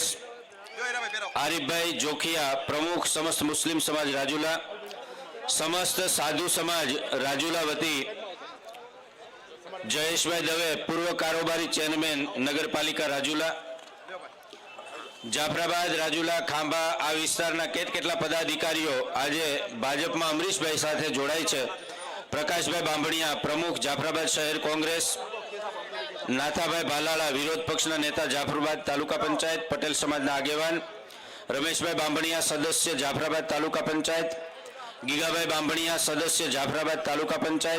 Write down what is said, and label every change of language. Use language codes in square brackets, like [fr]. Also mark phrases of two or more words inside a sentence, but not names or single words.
[gu] આરિફભાઈ જોખિયા, પ્રમુખ સમસ્ત મુસ્લિમ સમાજ રાજુલા। સમસ્ત સાધુ સમાજ રાજુલા વતી જયેશભાઈ દવે, પૂર્વ કારોબારી ચેરમેન નગરપાલિકા રાજુલા। જાફરાબાદ, રાજુલા, ખાંભા આ વિસ્તારના કેટકેટલા પદાધિકારીઓ આજે ભાજપમાં અમરીશભાઈ સાથે જોડાય છે। પ્રકાશભાઈ બાંભણિયા, પ્રમુખ જાફરાબાદ શહેર કોંગ્રેસ। નાથાભાઈ ભાલાલા, વિરોધ પક્ષના નેતા જાફરાબાદ તાલુકા પંચાયત પટેલ સમાજના આગેવાન। રમેશભાઈ બાંભણિયા, સભ્ય જાફરાબાદ તાલુકા પંચાયત। ગીગાભાઈ બાંભણિયા, સભ્ય જાફરાબાદ તાલુકા પંચાયત।